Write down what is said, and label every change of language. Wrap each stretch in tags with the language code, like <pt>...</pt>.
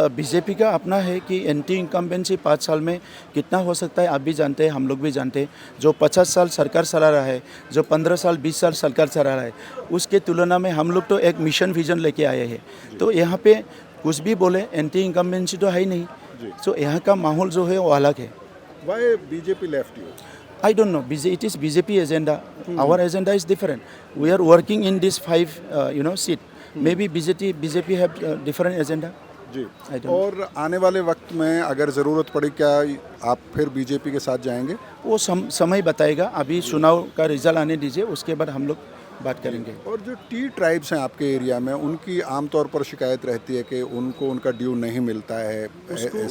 <hi>BJP का अपना है कि एंटी इनकम्बेंसी 5 साल में कितना हो सकता है आप भी जानते हैं, हम लोग भी जानते हैं। जो 50 साल सरकार चला रहा है, जो 15 साल 20 साल सरकार चला रहा है, उसके तुलना में हम लोग तो एक मिशन विजन लेके आए हैं। तो यहाँ पे कुछ भी बोले एंटी इनकम्बेंसी तो है ही नहीं। तो यहाँ का माहौल जो है वो अलग है।</hi> <en>Why BJP left you? I don't know. It is BJP agenda. Our agenda is different. We are working in this 5 seat. Maybe BJP have different agenda.</en> <hi>Ji.</hi> <en>I don't know.</en> <hi>और आने वाले वक्त में अगर ज़रूरत पड़ी क्या आप फिर BJP के साथ जाएंगे? वो समय बताएगा। अभी चुनाव का रिजल्ट आने दीजिए, उसके बाद हम लोग बात करेंगे। और जो टी ट्राइब्स हैं आपके एरिया में, उनकी आमतौर पर शिकायत रहती है कि उनको उनका ड्यू नहीं मिलता है।</hi>